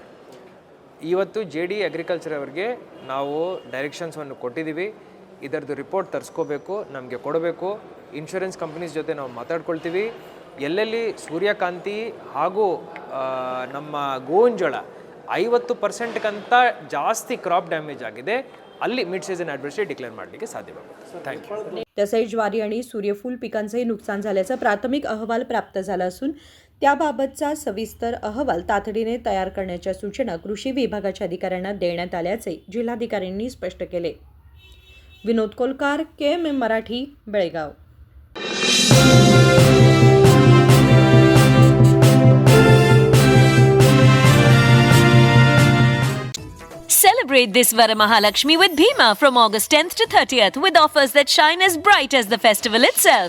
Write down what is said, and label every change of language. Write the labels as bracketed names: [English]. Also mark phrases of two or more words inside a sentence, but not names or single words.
[Kannada] ಇವತ್ತು [English] JD agriculture [Kannada] ಅವರಿಗೆ ನಾವು ಡೈರೆಕ್ಷನ್ಸನ್ನು ಕೊಟ್ಟಿದ್ದೀವಿ. ಇದರದ್ದು ರಿಪೋರ್ಟ್ ತರಿಸ್ಕೋಬೇಕು, ನಮಗೆ ಕೊಡಬೇಕು. [English] insurance companies [Kannada] ಜೊತೆ ನಾವು ಮಾತಾಡ್ಕೊಳ್ತೀವಿ. ಎಲ್ಲೆಲ್ಲಿ ಸೂರ್ಯಕಾಂತಿ ಹಾಗೂ ನಮ್ಮ ಗೋವಿನ ಜೋಳ 50%ಕ್ಕಿಂತ ಜಾಸ್ತಿ [English] crop damage [Kannada] ಆಗಿದೆ, ಅಲ್ಲಿ [English] mid season adversary declare [Kannada] ಮಾಡಲಿಕ್ಕೆ ಸಾಧ್ಯವಾಗುತ್ತೆ. [English] thank you. [Marathi] तसेच ज्वारी आणि सूर्यफूल पिकांचंही नुकसान झाल्याचा प्राथमिक अहवाल प्राप्त झाला असून त्याबाबतचा सविस्तर अहवाल तातडीने तयार करण्याच्या सूचना कृषी विभागाच्या अधिकाऱ्यांना देण्यात आल्याचे जिल्हाधिकाऱ्यांनी स्पष्ट केले. विनोद कोलकार, KMM मराठी, बेळगाव. [English] Celebrate this Varamahalakshmi with Bhima from August 10th to 30th with offers that shine as bright as the festival itself.